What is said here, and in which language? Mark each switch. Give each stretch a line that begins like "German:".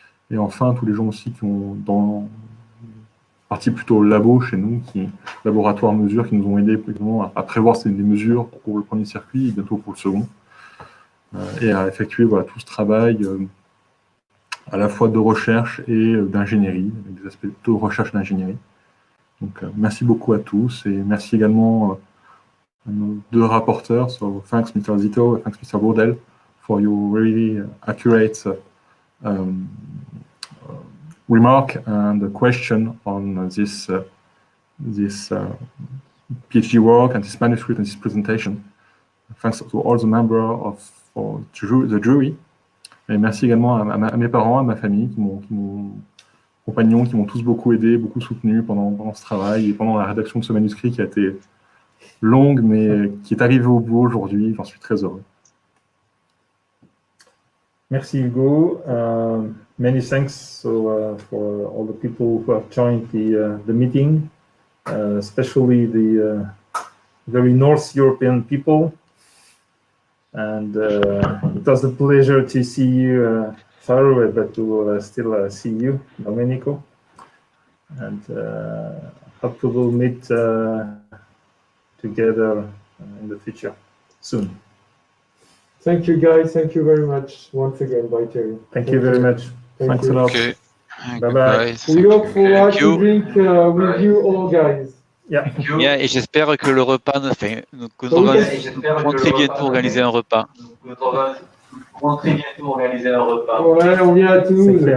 French: Et enfin, tous les gens aussi qui ont, dans partie plutôt labo chez nous, laboratoire mesure, qui nous ont aidés à prévoir des mesures pour le premier circuit et bientôt pour le second. Et à effectuer voilà, tout ce travail à la fois de recherche et d'ingénierie, avec des aspects de recherche d'ingénierie. Donc, merci beaucoup à tous et merci également à nos deux rapporteurs.
English: So, thanks Mr. Zito, thanks Mr. Bourdel for your really accurate remark and question on this PhD work and this manuscript and this presentation. Thanks to all the members of the jury.
French: Et merci également à mes parents, à ma famille, compagnons, qui m'ont tous beaucoup aidé, beaucoup soutenu pendant ce travail et pendant la rédaction de ce manuscrit qui a été longue, mais qui est arrivé au bout aujourd'hui. J'en suis très heureux. Merci Hugo.
English: Many thanks for all the people who have joined the meeting, especially the very North European people. And it was a pleasure to see you far away, but to still see you, Domenico. And hope we will meet together in the future soon. Thank you, guys. Thank you very much once again, by Terry. Thank you very much. Thanks a lot. Okay. Bye-bye. We look forward to drink with you all, guys. Yeah.
French: Yeah, et j'espère que le repas, enfin, que nous pourrons très bientôt organiser un repas. Ouais, on vient à Toulouse.